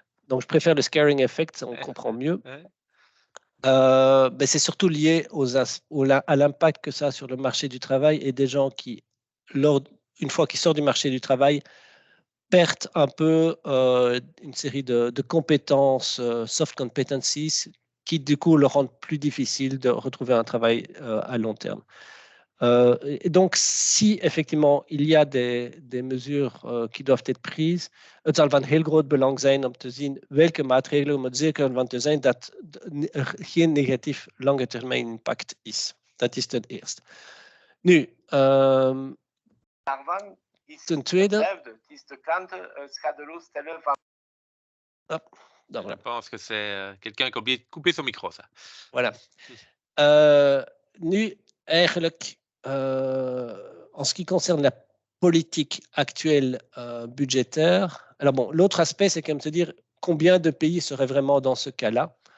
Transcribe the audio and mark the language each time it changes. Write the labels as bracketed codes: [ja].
[fr] Donc, je préfère le scaring effect, on comprend mieux. Mais c'est surtout lié à l'impact que ça a sur le marché du travail et des gens qui, une fois qu'ils sortent du marché du travail, perdent un peu une série de compétences, soft competencies, qui du coup leur rendent plus difficile de retrouver un travail à long terme. Et donc, si effectivement il y a des mesures qui doivent être prises, [nl] het zal van heel groot belang zijn om te zien welke maatregelen, om er zeker van te zijn dat er geen negatief lange termijn impact is. Dat is ten eerste. Nu, daarvan is ten tweede. Is de klanten schadeloos stellen van. [fr] Je pense que c'est quelqu'un qui a oublié de couper son micro, ça. Voilà. [nl] Nu, eigenlijk, [fr] en ce qui concerne la politique actuelle budgétaire, alors bon, l'autre aspect, c'est quand même se dire combien de pays seraient vraiment dans ce cas-là.